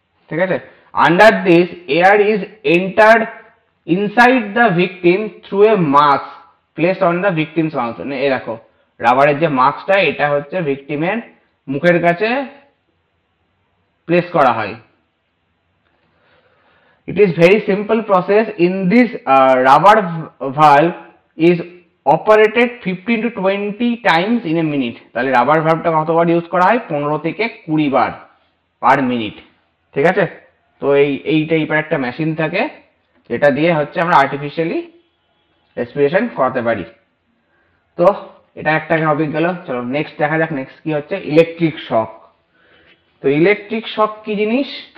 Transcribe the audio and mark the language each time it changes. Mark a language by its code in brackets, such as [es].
[bn] ঠিক আছে, [en] Under this air is entered inside the victim through a mask placed on the victim's mouth. [bn] এই দেখো রাবারের যে মাস্কটা, এটা হচ্ছে ভিকটিমের মুখের কাছে প্লেস করা হয়। [en] It is very simple process. In this rubber valve is operated 15 to 20 times in a minute। [bn] তাহলে রাবার ভালভটা কতবার ইউজ করা হয়? 15 থেকে 20 বার পার মিনিট। ঠিক আছে, তো এই টাইপের একটা মেশিন থাকে, যেটা দিয়ে হচ্ছে আমরা আর্টিফিশিয়ালি রেসপিরেশন করাতে পারি। তো এটা একটা টপিক গেল। চলো নেক্সট দেখা যাক, নেক্সট কি হচ্ছে ইলেকট্রিক শক। তো ইলেকট্রিক শক কি জিনিস?